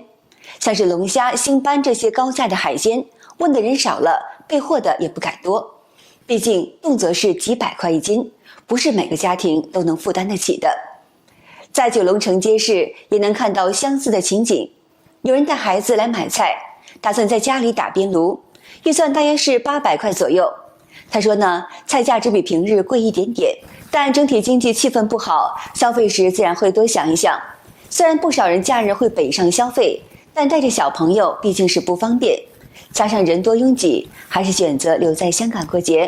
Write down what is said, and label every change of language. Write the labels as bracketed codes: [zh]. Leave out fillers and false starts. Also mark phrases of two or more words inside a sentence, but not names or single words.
[zh] 像是龍蝦、星斑這些高價的海鮮，問的人少了，備貨的也不敢多。畢竟動輒是幾百塊一斤，不是每個家庭都能負擔得起的。在九龍城街市也能看到相似的情景，有人帶孩子來買菜，打算在家裡打邊爐，預算大約是800塊左右。他说呢，菜价只比平日贵一点点，但整体经济气氛不好，消费时自然会多想一想。虽然不少人假日会北上消费，但带着小朋友毕竟是不方便，加上人多拥挤，还是选择留在香港过节。